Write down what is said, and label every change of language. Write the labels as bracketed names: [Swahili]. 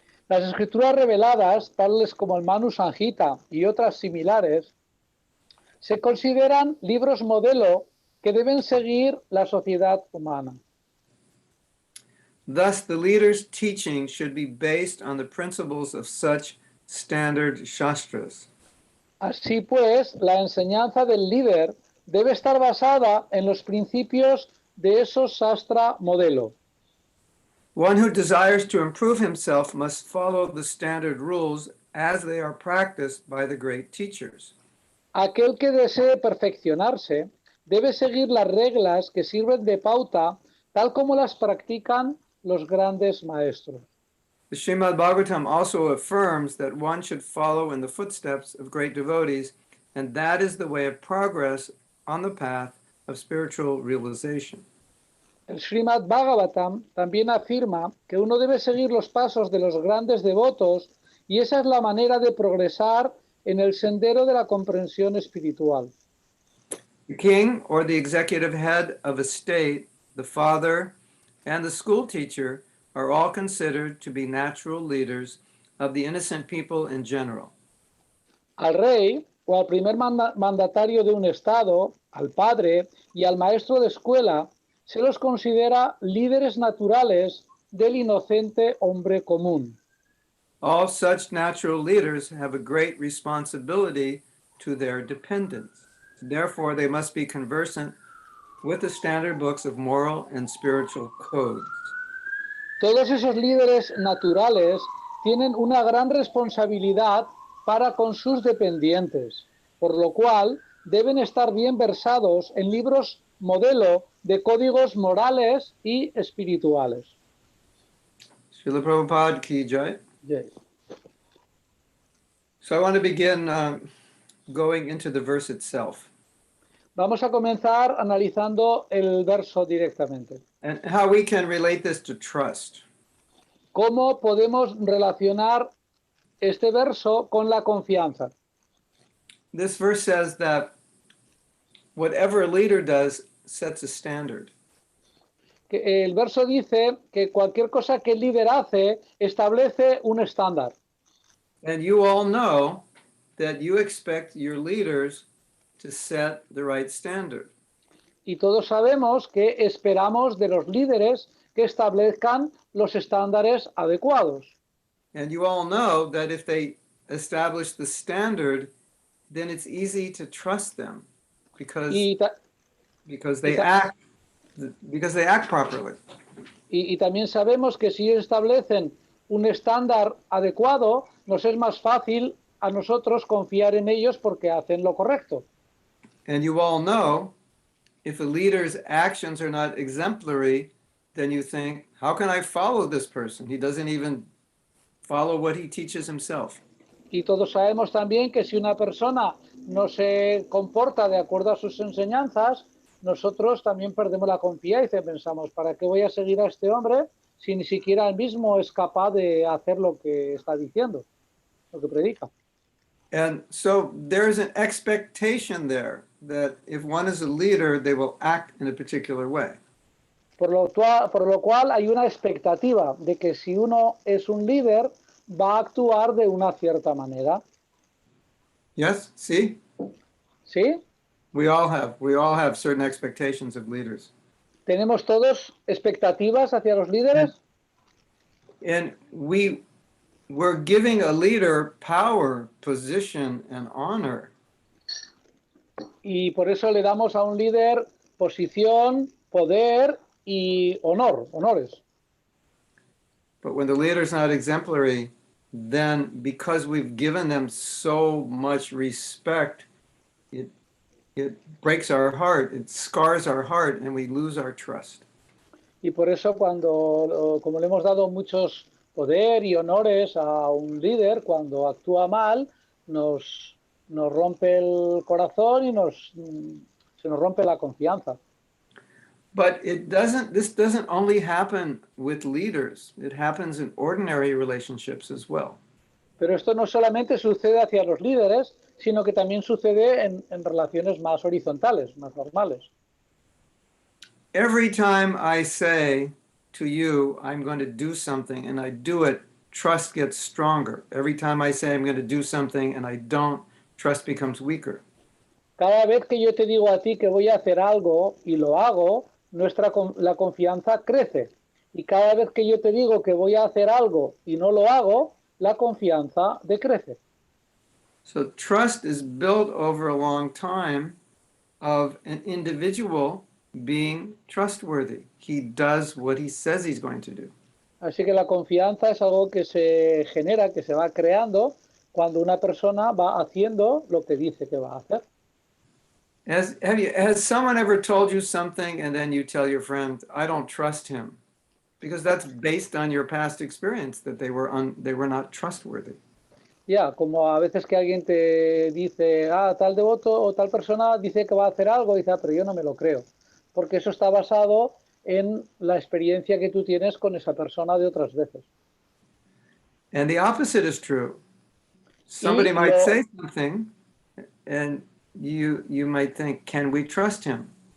[Spanish] Las escrituras reveladas, tales como el Manu Samhita y otras similares, se consideran libros modelo que deben seguir la sociedad humana. [English] Thus, the leader's teaching should be based on the principles of such standard shastras. [Spanish] Así pues, la enseñanza del líder debe estar basada en los principios de esos Shastra modelo. [English] One who desires to improve himself must follow the standard rules as they are practiced by the great teachers. [Spanish] Aquel que desee perfeccionarse debe seguir las reglas que sirven de pauta tal como las practican los grandes maestros. [English] The Srimad Bhagavatam also affirms that one should follow in the footsteps of great devotees, and that is the way of progress on the path of spiritual realization. [Spanish] El Srimad Bhagavatam también afirma que uno debe seguir los pasos de los grandes devotos y esa es la manera de progresar en el sendero de la comprensión espiritual. [English] The king or the executive head of a state, the father, and the school teacher are all considered to be natural leaders of the innocent people in general. [Spanish] Al rey o al primer mandatario de un estado, al padre y al maestro de escuela se los considera líderes naturales del inocente hombre común. [English] All such natural leaders have a great responsibility to their dependents. Therefore, they must be conversant with the standard books of moral and spiritual codes. [Spanish] Todos esos líderes naturales tienen una gran responsabilidad para con sus dependientes, por lo cual deben estar bien versados en libros modelo de códigos morales y espirituales. [Hindi] Srila Prabhupada ki jai. [English] Yes. So I want to begin going into the verse itself [Spanish] Vamos a comenzar analizando el verso directamente. [English] and how we can relate this to trust. [Spanish] ¿Cómo podemos relacionar este verso con la confianza? [English] This verse says that whatever a leader does sets a standard. [Spanish] Que el verso dice que cualquier cosa que el líder hace establece un estándar. [English] And you all know that you expect your leaders to set the right standard. [Spanish] Y todos sabemos que esperamos de los líderes que establezcan los estándares adecuados. [English] And you all know that if they establish the standard, then it's easy to trust them because they act properly. [Spanish] Y también sabemos que si ellos establecen un estándar adecuado, nos es más fácil a nosotros confiar en ellos porque hacen lo correcto. [English] And you all know if a leader's actions are not exemplary, then you think, how can I follow this person? He doesn't even follow what he teaches himself. [Spanish] Y todos sabemos también que si una persona no se comporta de acuerdo a sus enseñanzas, nosotros también perdemos la confianza y pensamos, ¿para qué voy a seguir a este hombre si ni siquiera él mismo es capaz de hacer lo que está diciendo, lo que predica? [English] And so there's an expectation there that if one is a leader, they will act in a particular way. [Spanish] Por lo cual hay una expectativa de que si uno es un líder, va a actuar de una cierta manera. [English] Yes, see? [Spanish] ¿Sí? [English] We all have certain expectations of leaders. [Spanish] ¿Tenemos todos expectativas hacia los líderes? [English] And we're giving a leader power, position, and honor. [Spanish] Y por eso le damos a un líder posición, poder y honores. [English] But when the leader's not exemplary, then because we've given them so much respect, it breaks our heart, it scars our heart, and we lose our trust. [Spanish] Y por eso como le hemos dado muchos poder y honores a un líder, cuando actúa mal, nos rompe el corazón y se nos rompe la confianza. [English] But this doesn't only happen with leaders. It happens in ordinary relationships as well. [Spanish] Pero esto no solamente sucede hacia los líderes, sino que también sucede en relaciones más horizontales, más normales. [English] Every time I say to you, I'm going to do something and I do it, trust gets stronger. Every time I say I'm going to do something and I don't, trust becomes weaker. [Spanish] Cada vez que yo te digo a ti que voy a hacer algo y lo hago, la confianza crece. Y cada vez que yo te digo que voy a hacer algo y no lo hago, la confianza decrece. [English] So trust is built over a long time of an individual being trustworthy. He does what he says he's going to do. [Spanish] Así que la confianza es algo que se genera, que se va creando cuando una persona va haciendo lo que dice que va a hacer. [English] Has someone ever told you something and then you tell your friend, I don't trust him? Because that's based on your past experience that they were not trustworthy. [Spanish] Ya, como a veces que alguien te dice, tal devoto o tal persona dice que va a hacer algo, y dice, pero yo no me lo creo. Porque eso está basado en la experiencia que tú tienes con esa persona de otras veces. [English] And the opposite is true. Somebody might say something and you might think, can we trust him?